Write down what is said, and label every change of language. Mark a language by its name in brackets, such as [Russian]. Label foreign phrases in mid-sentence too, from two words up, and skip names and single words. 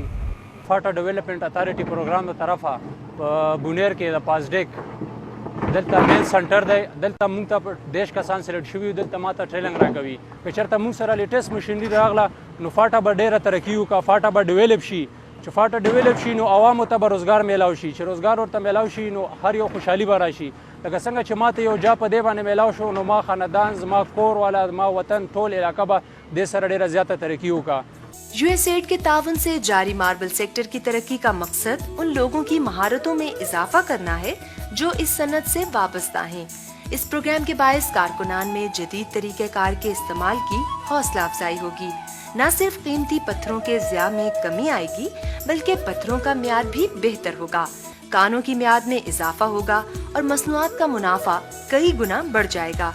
[Pashto] فاټا ډیولپمنٹ اتھارټي پروګرام د طرفه په بونیر کې د پاسډیک دلته [English] main center [Pashto] دی دلته موږ ته دیش کسان سلیکټ شوي دلته ماته ټریننګ راکوي که چېرته موږ سره [English] latest machinery [Pashto] راغله نو فاټا به ډېره ترقي وکړه فاټا به ډیولپ شي چې فاټا ډیولپ شي نو عوامو ته به روزګار میلاو شي چې روزګار ورته میلاو شي نو هر یو خوشحالي به راشي لکه څنګه چې ماته یو جا په دې باندې میلاو شو نو ما خاندان زما کور والا زما وطن ټول علاقه به دې سره ډېره زیاته ترقي وکړه [Urdu] USAID کے تعاون سے جاری ماربل سیکٹر کی ترقی کا مقصد ان لوگوں کی مہارتوں میں اضافہ کرنا ہے جو اس صنعت سے وابستہ ہیں. اس پروگرام کے باعث کارکنان میں جدید طریقہ کار کے استعمال کی حوصلہ افزائی ہوگی. نہ صرف قیمتی پتھروں کے ضیاع میں کمی آئے گی بلکہ پتھروں کا معیار بھی بہتر ہوگا، کانوں کی میعاد میں اضافہ ہوگا اور مصنوعات کا منافع کئی گنا بڑھ جائے گا.